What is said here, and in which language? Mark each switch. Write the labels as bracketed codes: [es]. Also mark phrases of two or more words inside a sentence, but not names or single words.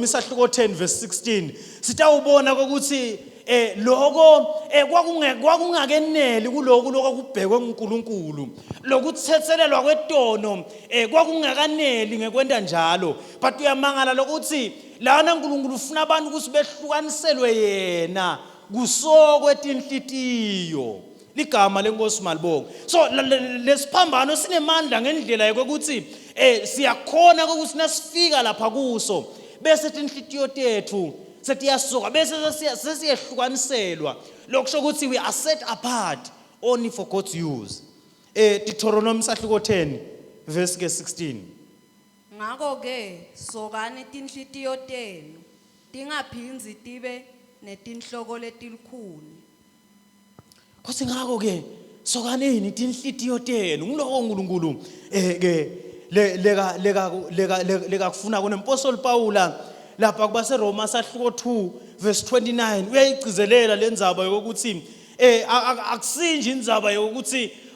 [ss] 10:16 sitawubona ukuthi lokho kwakungakeneli kuloko lokubhekwe uNkulunkulu lokuthethelelwa kwetono kwakungakaneli ngekwenda njalo but uyamangala lokuthi lana uNkulunkulu ufuna abantu ukuthi behlukaniselwe yena kusokwe tinhlitiyo ligama lenkosi Malibonga. So lesiphambano sinemandla ngendlela yokuthi siyakhona ukuthi nasifika lapha kuso bese inhlitiyo tethu setiyasuka bese sesiyehlukaniselwa lokusho ukuthi [en] we are set apart only for God's use. [ss] Deuteronomy sahluko 10 verse 16. Ngako ke sokani tinhlitiyo tenu tingaphinzi tibe netinhloko letilukhuni. Kuthi ngako ke sokanini tinhlitiyo tenu ngiloko uNkulunkulu ke leka kufuna kunemposoli Paula lapha kuba seRoma sahluko 2 verse 29 uyayigcizelela lenzaba yokuthi akusinje indzaba yokuthi